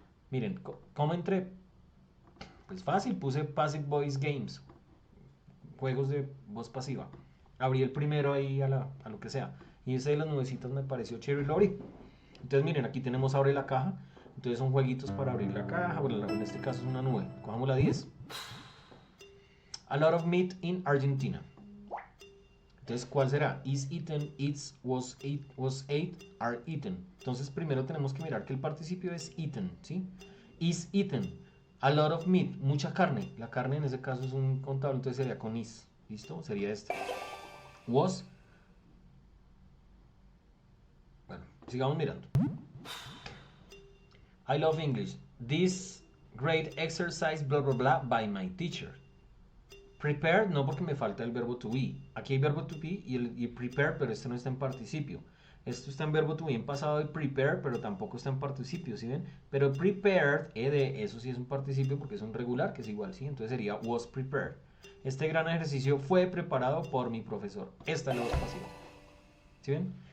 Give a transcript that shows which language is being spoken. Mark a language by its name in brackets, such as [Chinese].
[Spanish] Miren, ¿cómo entré? Pues fácil, puse Passive Voice Games, juegos de voz pasiva. Abrí el primero ahí a lo que sea. Y ese de las nubecitas me pareció chévere y lo abrí. Entonces miren, aquí tenemos abre la caja. Entonces son jueguitos para abrir la caja. Bueno, en este caso es una nube. Cojamos la 10. [English] A lot of meat in Argentina. [Spanish] Entonces, ¿cuál será? [English] Is eaten, eats, was ate, are eaten. [Spanish] Entonces primero tenemos que mirar que el participio es eaten, ¿sí? Is eaten. [English] A lot of meat, [Spanish] mucha carne. La carne en ese caso es un contable, entonces sería con is. ¿Listo? Sería este. Was. Bueno, sigamos mirando. [English] I love English. This great exercise, blah, blah, blah, by my teacher. [Spanish] Prepared, no porque me falta el verbo to be. Aquí hay verbo to be y prepare, pero este no está en participio. Esto está en verbo to be en pasado de prepare, pero tampoco está en participio, ¿sí ven? Pero prepared, eso sí es un participio porque es un regular, que es igual, ¿sí? Entonces sería was prepared. Este gran ejercicio fue preparado por mi profesor. Esta es la voz pasiva. ¿Sí ven?